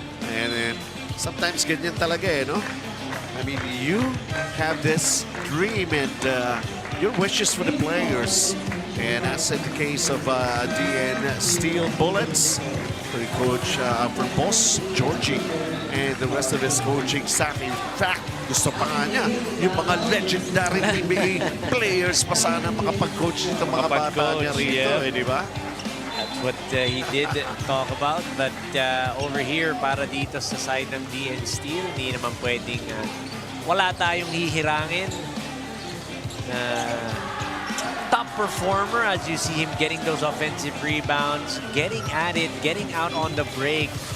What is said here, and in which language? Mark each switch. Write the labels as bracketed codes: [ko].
[en] And then, sometimes [tl] ganyan talaga eh, [en] no? I mean, you have this dream and your wishes for the players. And as in the case of DN Steel Bullets, for Coach, for Boss Georgie, and the rest of his coaching staff. [tl] In fact, gusto pa nga niya yung mga legendary NBA players pa sana makapag-coach nito mga bata niya rito, eh, di ba? [en] That's what he did talk about. But over here, [tl] para dito sa side ng DN Steel, hindi naman pwedeng wala tayong hihirangin. [en] Top performer as you see him getting those offensive rebounds, getting at it, getting out on the break.